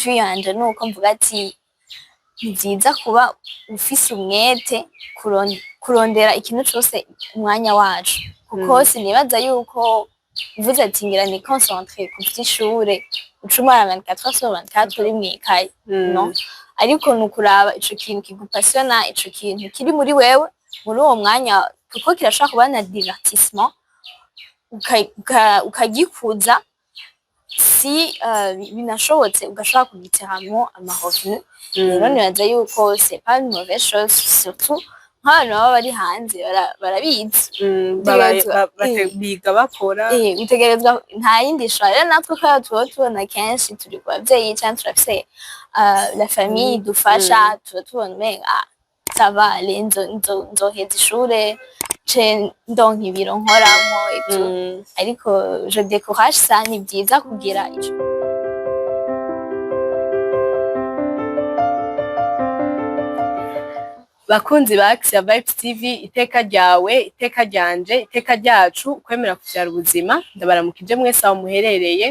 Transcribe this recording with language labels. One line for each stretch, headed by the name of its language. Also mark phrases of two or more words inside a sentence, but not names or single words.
Rundi: vue yanje nuko mvuga ati ni vyiza kuba ufise umwete kurondera ikintu cose umwanya wacu kuko sinibaza yuko uvuze ati ngira ni concentré ku vy'ishure ucumara 24/24 uri mw'ikaye no ariko nukuraba ico kintu kigupasiona ico kintu kiri muri wewe muri uwo mwanya kuko kirashobora kuba na divertissement ukagikuza si binashobotse ugashobora kugiteramwo amahovie rero nibaza yuko
French: c'est pas une mauvaise chose
Rundi: surtout nk'abantu baba bari hanze barabizi biga bakora utegerezwa nta yindi shora rero natwe kubera tuba tubona kenshi turi ku bavyeyi canke turafise
French: la famille
Rundi: idufasha tuba tubona umenga sava nzoheza ishure ndonka ibiro nkoramwo ivyo ariko
French: je décourage ça
Rundi: ni vyiza kugira ico bakunzi ba Axia Vibes TV iteka ryawe iteka ryanje iteka ryacu kwemera kuvyara ubuzima ndabaramukije mwese aho muherereye